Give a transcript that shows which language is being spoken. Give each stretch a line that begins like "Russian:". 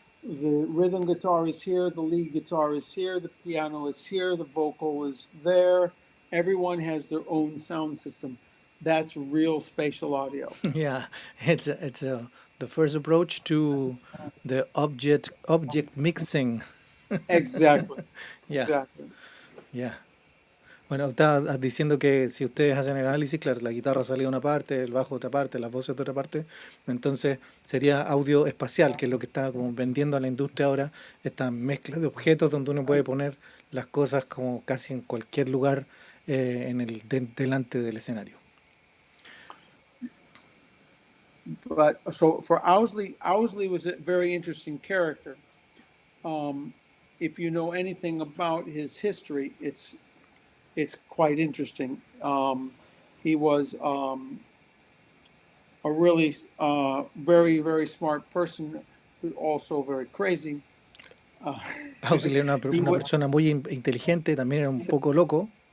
English: The rhythm guitar is here, the lead guitar is here, the piano is here, the vocal is there. Everyone has their own sound system. That's real spatial audio. Yeah, it's the first approach to the object mixing. Exactly. Yeah. Exactly. Yeah.
Spanish: Bueno, estaba diciendo que si ustedes hacen el análisis, claro, la guitarra sale de una parte, el bajo de otra parte, las voces de otra parte, entonces sería audio espacial, que es lo que está como vendiendo a la industria ahora, esta mezcla de objetos donde uno puede poner las cosas como casi en cualquier lugar delante del escenario.
English: But so for Owsley was a very interesting character. If you know anything about his history, it's quite interesting. He was a really very, very smart person, but also very crazy.
Spanish: Owsley era una persona muy inteligente, también era un poco loco.